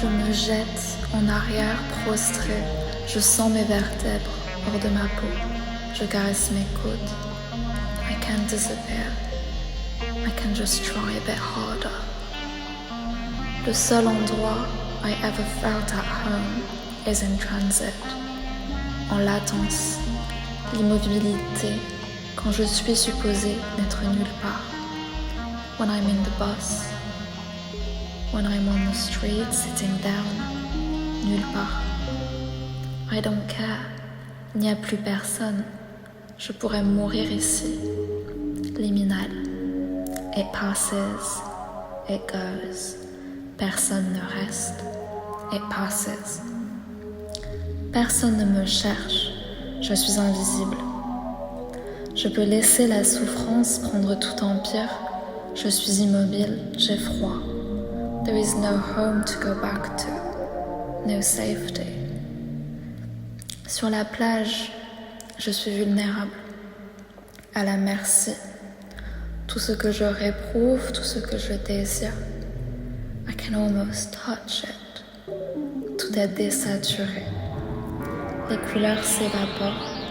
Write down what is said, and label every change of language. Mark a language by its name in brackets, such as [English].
[French] Je me jette en arrière, prostré. Je sens mes vertèbres hors de ma peau. Je caresse mes côtes. [English] I can't disappear. I can just try a bit harder. [French] Le seul endroit [English] I ever felt at home is in transit. [French] En latence, l'immobilité, quand je suis supposée n'être nulle part. [English] When I'm in the bus, when I'm on the street sitting down, [French] nulle part. [English] I don't care, [French] il n'y a plus personne. Je pourrais mourir ici. Liminal. [English] It passes, it goes. [French] Personne ne reste, [English] it passes. [French] Personne ne me cherche, je suis invisible. Je peux laisser la souffrance prendre tout empire. Je suis immobile, j'ai froid. [English] There is no home to go back to, no safety. [French] Sur la plage, je suis vulnérable, à la merci. Tout ce que je réprouve, tout ce que je désire, [English] I can almost touch it. [French] Tout est désaturé. Les couleurs s'évaporent.